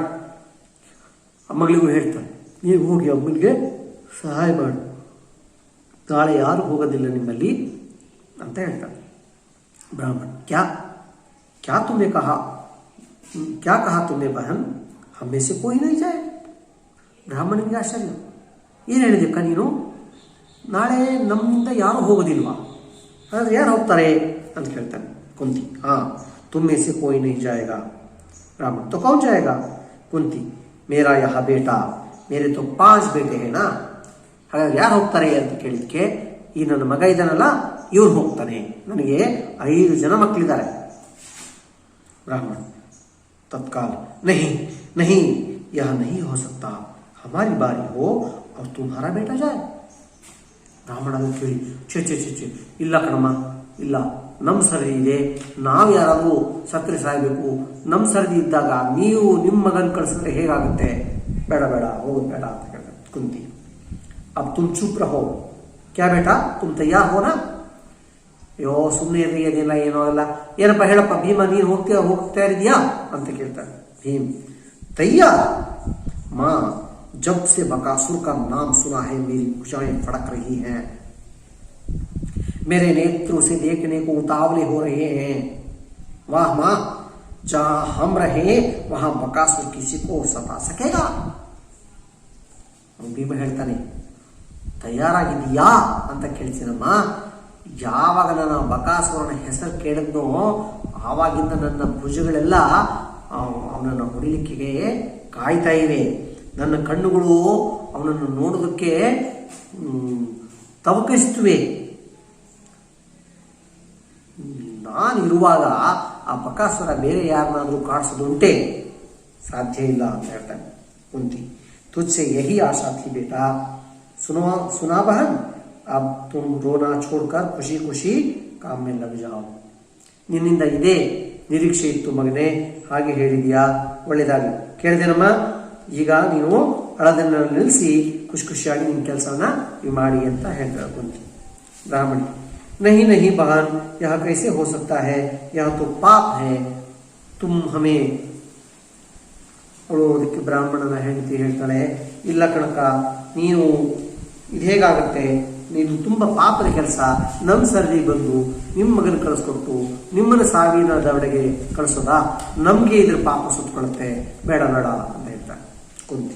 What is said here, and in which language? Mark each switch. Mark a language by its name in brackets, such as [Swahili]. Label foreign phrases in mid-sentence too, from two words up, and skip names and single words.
[Kannada] ಮಗಳಿಗೂ ಹೇಳ್ತಾನೆ, ನೀವು ಹೋಗಿ ಅಮ್ಮನಿಗೆ ಸಹಾಯ ಮಾಡು, ನಾಳೆ ಯಾರು ಹೋಗೋದಿಲ್ಲ ನಿಮ್ಮಲ್ಲಿ ಅಂತ ಹೇಳ್ತಾನೆ. [Hindi] ಬ್ರಾಹ್ಮಣ, क्या क्या तुमे कहा, क्या कहा तुमने बहन, हम में से कोई नहीं जाए. [Kannada] ಬ್ರಾಹ್ಮಣನಿಗೆ ಆಶ್ಚರ್ಯ, ಏನು ಹೇಳಿದೆಕ್ಕ ನೀನು, ನಾಳೆ ನಮ್ಮಿಂದ ಯಾರು ಹೋಗೋದಿಲ್ವಾ, ಹಾಗಾದ್ರೆ ಯಾರು ಹೋಗ್ತಾರೆ ಅಂತ ಕೇಳ್ತಾನೆ. ಕುಂತಿ, [Hindi] हाँ तुम में से कोई नहीं जाएगा. ब्राह्मण, तो कौन जाएगा. कुंती, मेरा यहाँ बेटा, मेरे तो 5 बेटे हैं ना. [Kannada] ಹಾಗಾದ್ರೆ ಯಾರು ಹೋಗ್ತಾರೆ ಅಂತ ಕೇಳಿದ್ಕೆ, ಈ ನನ್ನ ಮಗ ಇದ್ದಾನಲ್ಲ ಇವ್ರು ಹೋಗ್ತಾನೆ, ನನಗೆ 5 ಜನ ಮಕ್ಕಳಿದ್ದಾರೆ. [Hindi] ब्राह्मण तत्काल, नहीं नहीं, यह नहीं हो सकता, हमारी बारी हो और तुम्हारा बेटा जाए. [Kannada] ಬ್ರಾಹ್ಮಣ ಅದನ್ನು ಕೇಳಿ, ಛೆ ಛೆ ಛೆ ಛೆ, ಇಲ್ಲ ಕಣಮ್ಮ, ಇಲ್ಲ, ನಮ್ಮ ಸರದಿ ಇದೆ, ನಾವು ಯಾರಾದರೂ ಸಕ್ಕರೆ ಸಾಯಬೇಕು, ನಮ್ಮ ಸರದಿ ಇದ್ದಾಗ ನೀವು ನಿಮ್ಮ ಮಗನ ಕಳಿಸಿದ್ರೆ ಹೇಗಾಗುತ್ತೆ, ಬೇಡ ಬೇಡ, ಹೋಗೋದು ಬೇಡ ಅಂತ ಹೇಳ್ತಾರೆ. [Hindi] ಕುಂತಿ, अब तुम चुप रहो, क्या बेटा तुम तैयार होना. [Kannada] ಅಯ್ಯೋ ಸುಮ್ಮನೆ ಇರ್ರಿ, ಅದೇನಿಲ್ಲ, ಏನೋ ಅಲ್ಲ, ಏನಪ್ಪ ಹೇಳಪ್ಪ ಭೀಮ, ನೀನು ಹೋಗ್ತಾ ಇದ್ಯಾ ಅಂತ ಕೇಳ್ತಾನೆ. ಭೀಮ್, [Hindi] तैयार माँ, जब से बकासुर का नाम सुना है मेरी भुजाएं फड़क रही हैं, मेरे नेत्रों से देखने को उतावले हो रहे हैं. वाह माँ, जहां हम रहे वहां बकासुर किसी को सता सकेगा. [Kannada] ಭೀಮ ಹೇಳ್ತಾನೆ, ತಯಾರಾಗಿದೆಯಾ ಅಂತ ಕೇಳ್ತೀನಮ್ಮ, ಯಾವಾಗ ನನ್ನ ಬಕಾಸುರನ ಹೆಸರು ಕೇಳಿದ್ನೋ ಆವಾಗಿಂದ ನನ್ನ ಭುಜಗಳೆಲ್ಲ ಅವನನ್ನು ಹೊಡಿಲಿಕ್ಕೆ ಕಾಯ್ತಾ ಇವೆ, ನನ್ನ ಕಣ್ಣುಗಳು ಅವನನ್ನು ನೋಡೋದಕ್ಕೆ ತವಕಿಸ್ತುವೆ. ನಾನಿರುವಾಗ ಆ ಬಕಾಸುರ ಬೇರೆ ಯಾರನ್ನಾದ್ರೂ ಕಾಡಿಸೋದುಂಟೆ, ಸಾಧ್ಯ ಇಲ್ಲ ಅಂತ ಹೇಳ್ತಾನೆ. [Hindi] ಕುಂತಿ, तुझसे यही आशा थी बेटा, सुना बहन, अब तुम रोना छोड़कर खुशी खुशी काम में लग जाओ. [Kannada] ನಿನ್ನಿಂದ ಇದೇ ನಿರೀಕ್ಷೆ ಇತ್ತು ಮಗನೇ, ಹಾಗೆ ಹೇಳಿದ್ಯಾ, ಒಳ್ಳೆಯದಾಗಿ ಕೇಳಿದೆನಮ್ಮ, ಈಗ ನೀನು ಅಳದನ್ನ ನಿಲ್ಲಿಸಿ ಖುಷಿ ಖುಷಿಯಾಗಿ ನಿನ್ನ ಕೆಲಸವನ್ನ ಮಾಡಿ ಅಂತ ಹೇಳ್ತಾರೆ ಕುಂತಿ. ಬ್ರಾಹ್ಮಣ, [Hindi] नहीं नहीं बहन, यह कैसे हो सकता है, यह तो पाप है, तुम हमें. [Kannada] ಅವಳು ಅದಕ್ಕೆ ಬ್ರಾಹ್ಮಣನ ಹೆಂಡತಿ ಹೇಳ್ತಾಳೆ, ಇಲ್ಲ ಕಣಕ, ನೀನು ಇದು ಹೇಗಾಗುತ್ತೆ, ನೀನು ತುಂಬ ಪಾಪದ ಕೆಲಸ, ನಮ್ಮ ಸರದಿ ಬಂದು ನಿಮ್ಮ ಮಗನ ಕಳಿಸ್ಕೊಟ್ಟು ನಿಮ್ಮನ್ನು ಸಾವಿನ ದವಡೆಗೆ ಕಳಿಸೋದಾ, ನಮಗೆ ಇದ್ರ ಪಾಪ ಸುತ್ತಕೊಳ್ಳುತ್ತೆ, ಬೇಡ ಬೇಡ ಅಂತ ಹೇಳ್ತಾಳೆ ಕುಂತಿ.